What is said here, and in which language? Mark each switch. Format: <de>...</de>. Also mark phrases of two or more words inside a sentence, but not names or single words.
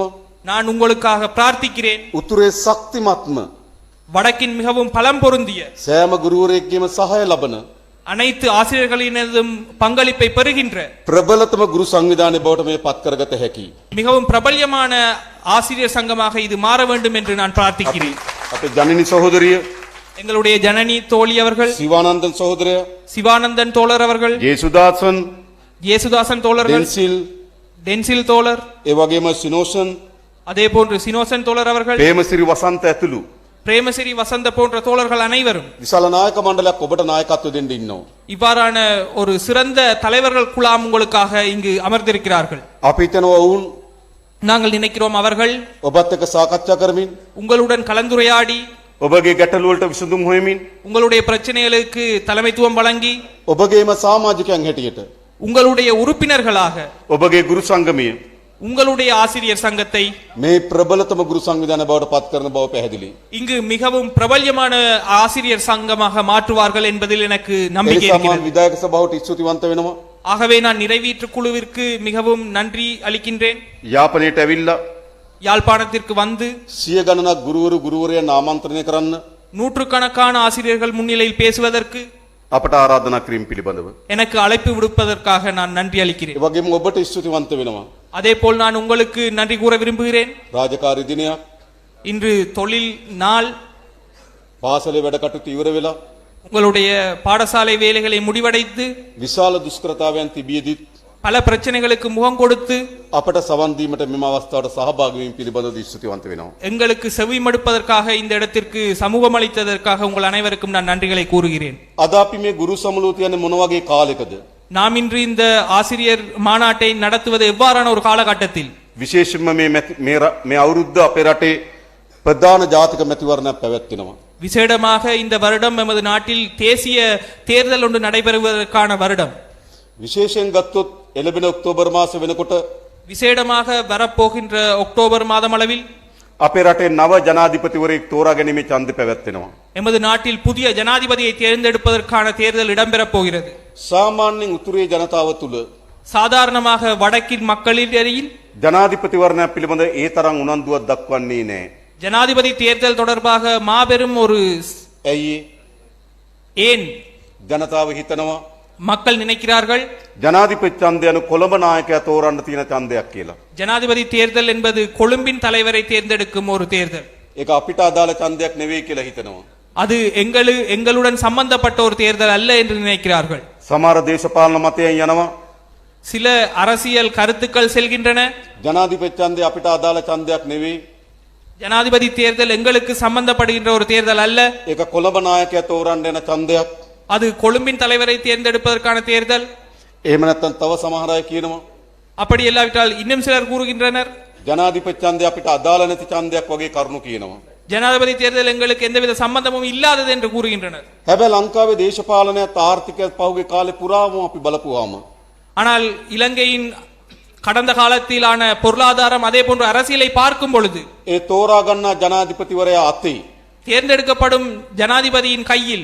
<ta>நான் உங்களுக்காக பிரார்த்திக்கிறேன்.</ta> <si>උතුරේ ශක්තිමත්ම</si> <ta>வடக்கின் மிகவும் பலம் பொருந்திய</ta> <si>සෑම ගුරුවරයෙක්ගේම සහාය ලබන</si> <ta>அனைத்து ஆசிரியர்களினதும் பங்களிப்பை பெறுகின்ற</ta> <si>ප්‍රබලතම ගුරු සංවිධානය බවට මේ පත් කරගත හැකි.</si> <ta>மிகவும் பிரபல்யமான ஆசிரியர் சங்கமாக இது மாற வேண்டும் என்று நான் பிரார்த்திக்கிறேன்.</ta> <si>අපේ ජනනි සහෝදරිය,</si> <ta>எங்களுடைய ஜனனி தோழி அவர்கள்,</ta> <si>සිවානන්දන් සහෝදරයා,</si> <ta>சிவானந்தன் தோழர் அவர்கள்,</ta> <si>ජේසුදාසන්,</si> <ta>ஜேசுதாசன் தோழர்கள், டென்சில் தோழர்,</ta> <si>ඒ වගේම සිනෝෂන්,</si> <ta>அதே போன்று சினோசன் தோழர் அவர்கள்,</ta> <si>ප්‍රේමසිරි වසන්ත ඇතුළු</si> <ta>பிரேமசிறி வசந்த போன்ற தோழர்கள் அனைவரும்</ta> <si>විශාල නායක මණ්ඩලයක් ඔබට නායකත්වය දෙන්න ඉන්නවා.</si> <ta>இவ்வாறான ஒரு சிறந்த தலைவர்கள் குழாம் உங்களுக்காக இங்கு அமர்ந்திருக்கிறார்கள்.</ta> <si>අපි හිතනවා වුන්</si> <ta>நாங்கள் நினைக்கிறோம் அவர்கள்</ta> <si>ඔබත් එක්ක සාකච්ඡා කරමින්,</si> <ta>உங்களுடன் கலந்துரையாடி,</ta> <si>ඔබගේ ගැටලු වලට විසඳුම් හොයමින්,</si> <ta>உங்களுடைய பிரச்சனைகளுக்கு தலைமைத்துவம் வழங்கி,</ta> <si>ඔබගේම සමාජිකයන් හැටියට</si> <ta>உங்களுடைய உறுப்பினர்களாக</ta> <si>ඔබගේ ගුරු සංගමය</si> <ta>உங்களுடைய ஆசிரியர் சங்கத்தை</ta> <si>මේ ප්‍රබලතම ගුරු සංවිධානය බවට පත් කරන බව පැහැදිලි.</si> <ta>இங்கு மிகவும் பிரபல்யமான ஆசிரியர் சங்கமாக மாற்றுவார்கள் என்பதில் எனக்கு நம்பிக்கை</ta> <si>එනිසා මම</si> <ta>இருக்கிறது.</ta> <si>විධායක සභාවට ස්තුතිවන්ත වෙනවා.</si> <ta>ஆகவே நான் நிறைவேற்று குழுவிற்கு மிகவும் நன்றி அளிக்கின்றேன்.</ta> <si>යාපනයට ඇවිල්ලා</si> <ta>யாழ்ப்பாணத்திற்கு வந்து</ta> <si>සිය ගණනක් ගුරුවරු ගුරුවරයන් ආමන්ත්‍රණය කරන්න</si> <ta>நூற்றுக்கணக்கான ஆசிரியர்கள் முன்னிலையில் பேசுவதற்கு</ta> <si>අපට ආරාධනා කිරීම පිළිබඳව.</si> <ta>எனக்கு அழைப்பு விடுப்பதற்காக நான் நன்றி</ta> <si>ඒ</si> <ta>அளிக்கிறேன்.</ta> <si>වගේම ඔබට ස්තුතිවන්ත වෙනවා.</si> <ta>அதேபோல் நான் உங்களுக்கு நன்றி கூற விரும்புகிறேன்.</ta> <si>රාජකාරී දිනයක්</si> <ta>இன்று தொழில் நாள்,</ta> <si>පාසලේ වැඩ කටයුතු ඉවර වෙලා</si> <ta>உங்களுடைய பாடசாலை வேலைகளை முடிவடைத்து</ta> <si>විශාල දුෂ්කරතාවයන් තිබියදී</si> <ta>பல பிரச்சனைகளுக்கு முகம் கொடுத்து</ta> <si>අපට සවන් දීමට මෙම අවස්ථාවට සහභාගී වීම පිළිබඳව ස්තුතිවන්ත වෙනවා.</si> <ta>எங்களுக்கு செவிமடுப்பதற்காக இந்த இடத்திற்கு சமூகம் அளித்ததற்காக உங்கள் அனைவருக்கும் நான் நன்றிகளை கூறுகிறேன்.</ta> <si>අද අපි මේ ගුරු සමුළුව තියන්නේ මොන වගේ කාලයකද?</si> <ta>நாம் இன்று இந்த ஆசிரியர் மாநாட்டை நடத்துவது எவ்வாறான ஒரு காலகட்டத்தில்?</ta> <si>විශේෂයෙන්ම මේ අවුරුද්ද අපේ රටේ ප්‍රධාන ජාතික මැතිවරණයක් පැවැත්වෙනවා.</si> <ta>விசேடமாக இந்த வருடம் நமது நாட்டில் தேசிய தேர்தல் ஒன்று நடைபெறுவதற்கான வருடம்.</ta> <si>විශේෂයෙන් ගත්තොත් එළබෙන ඔක්තෝබර් මාස වෙනකොට</si> <ta>விசேடமாக வரப்போகின்ற அக்டோபர் மாதம் அளவில்</ta> <si>අපේ රටේ නව ජනාධිපතිවරයෙක් තෝරා ගැනීමේ ඡන්දය පැවැත්වෙනවා.</si> <ta>எமது நாட்டில் புதிய ஜனாதிபதியை தேர்ந்தெடுப்பதற்கான தேர்தல் இடம்பெறப் போகிறது.</ta> <si>සාමාන්‍යයෙන් උතුරේ ජනතාව තුළ</si> <ta>சாதாரணமாக வடக்கின் மக்களிடையில்</ta> <si>ජනාධිපතිවරණයක් පිළිබඳ ඒ තරම් උනන්දුවක් දක්වන්නේ නැහැ.</si> <ta>ஜனாதிபதி தேர்தல் தொடர்பாக மாபெரும் ஒரு</ta> <si>ඇයි</si> <ta>ஏன்</ta> <si>ජනතාව හිතනවා</si> <ta>மக்கள் நினைக்கிறார்கள்</ta> <si>ජනාධිපති ඡන්දය anu කොළඹ நாயකයා තෝරන්න තියෙන ඡන්දයක් කියලා.</si> <ta>ஜனாதிபதி தேர்தல் என்பது கொழும்பின் தலைவரை தேர்ந்தெடுக்கும் ஒரு தேர்தல்.</ta> <si>ඒක අපිට අදාළ ඡන්දයක් නෙවෙයි කියලා හිතනවා.</si> <ta>அது எங்களுடன் சம்பந்தப்பட்ட ஒரு தேர்தல் அல்ல என்று நினைக்கிறார்கள்.</ta> <si>සමහර දේශපාලන මතයන් යනවා</si> <ta>சில அரசியல் கருத்துக்கள் செல்கின்றன.</ta> <si>ජනාධිපති ඡන්දය අපිට අදාළ ඡන්දයක් නෙවෙයි.</si> <ta>ஜனாதிபதி தேர்தல் எங்களுக்கு சம்பந்தப்படுகின்ற ஒரு தேர்தல் அல்ல.</ta> <si>ඒක කොළඹ நாயකයා තෝරන්න යන ඡන්දයක්.</si> <ta>அது கொழும்பின் தலைவரை தேர்ந்தெடுப்பதற்கான தேர்தல்.</ta> <si>එහෙම නැත්නම් තව සමහර අය කියනවා</si> <ta>அப்படி இல்லாவிட்டால் இன்னும் சிலர் கூறுகின்றனர்</ta> <si>ජනාධිපති ඡන්දය අපිට අදාළ නැති ඡන්දයක් වගේ කරුණු කියනවා.</si> <ta>ஜனாதிபதி தேர்தல் எங்களுக்கு எந்தவித சம்பந்தமும் இல்லாதது என்று கூறுகின்றனர்.</ta> <si>හැබැයි ලංකාවේ දේශපාලනයත් ආර්ථිකයත් පහුගිය කාලේ පුරාම අපි බලපුවාම</si> <ta>ஆனால் இலங்கையின் கடந்த காலத்திலான பொருளாதாரம் அதே போன்ற அரசியலை பார்க்கும் பொழுது</ta> <si>ඒ තෝරා ගන්නා ජනාධිපතිවරයා අතේ</si> <ta>தேர்ந்தெடுக்கப்படும் ஜனாதிபதியின் கையில்</ta>